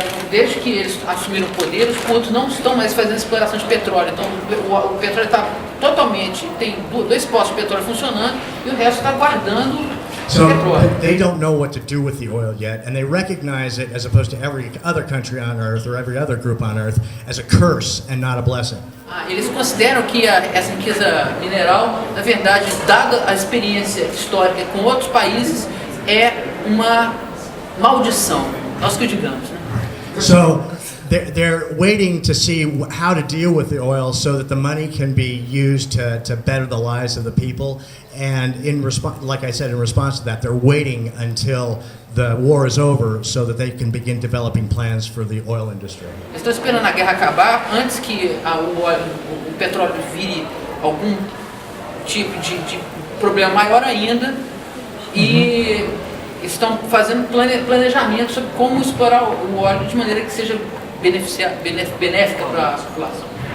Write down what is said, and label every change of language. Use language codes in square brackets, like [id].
[pt] Desde que eles assumiram o poder, os curdos não estão mais fazendo exploração de petróleo. Então o petróleo está totalmente, tem 2 postos de petróleo funcionando e o resto está guardando [en] So [pt] petróleo. [en] they don't know what to do with the oil yet, and they recognize it, as opposed to every other country on earth or every other group on earth, as a curse and not a blessing. [pt] Eles consideram que essa riqueza mineral, na verdade, dada a experiência histórica com outros países, é uma maldição, nós que o digamos. Né? [en] So they're waiting to see how to deal with the oil so that the money can be used to better the lives of the people. And in response, like I said, in response to that, they're waiting until the war is over so that they can begin developing plans for the oil industry. [pt] Eles estão esperando a guerra acabar antes que o petróleo vire algum tipo de problema maior ainda e estão fazendo planejamento sobre como explorar o óleo de maneira que seja benéfica para a população.